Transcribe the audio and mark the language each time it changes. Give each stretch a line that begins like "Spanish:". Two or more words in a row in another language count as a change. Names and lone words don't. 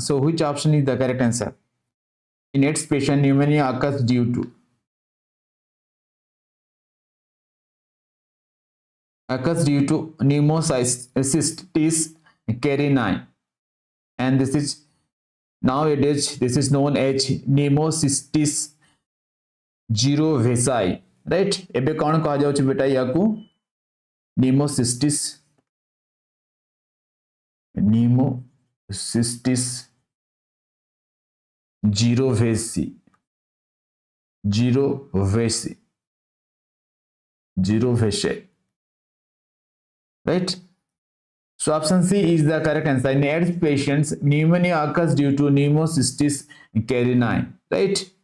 English: So which option is the correct answer? In AIDS patient, pneumonia occurs due to Pneumocystis carinii, and this is nowadays this is known as Pneumocystis girovesi, right?
Odia: ଏବେ କଉଣ କୁହା ଯାଉଛି ବେଟା ଏହାକୁ?
English: Pneumocystis girovesi, right? So option C is the correct answer. In AIDS patients, pneumonia occurs due to Pneumocystis carinii, right?